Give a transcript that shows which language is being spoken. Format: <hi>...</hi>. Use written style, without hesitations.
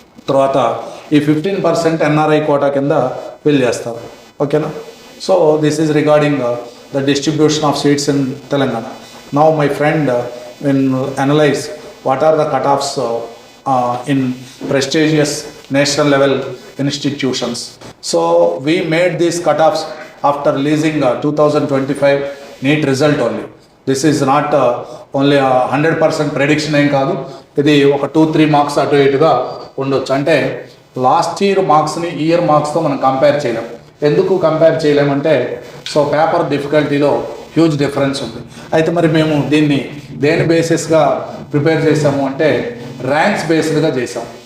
<te>తర్వాత ఈ 15% NRI quota కింద ఫిల్ చేస్తారు. ఓకేనా?</te> <en>So this is regarding the distribution of seats in Telangana. Now my friend will analyse what are the cutoffs in prestigious national level institutions. So we made these cutoffs after releasing 2025 NEET result only. This is not only a 100% prediction</en> <te>ఏం కాదు, ఇది ఒక 2-3 marks అటు ఇటుగా ఉండొచ్చు. అంటే last year మార్క్స్ని ఈ year మార్క్స్తో మనం కంపేర్ చేయలేం. ఎందుకు compare చేయలేమంటే so paper డిఫికల్టీలో huge difference ఉంది. అయితే మరి మేము దీన్ని దేని బేసిస్గా ప్రిపేర్ చేసాము అంటే ర్యాంక్స్ బేస్డ్గా చేసాం.</te>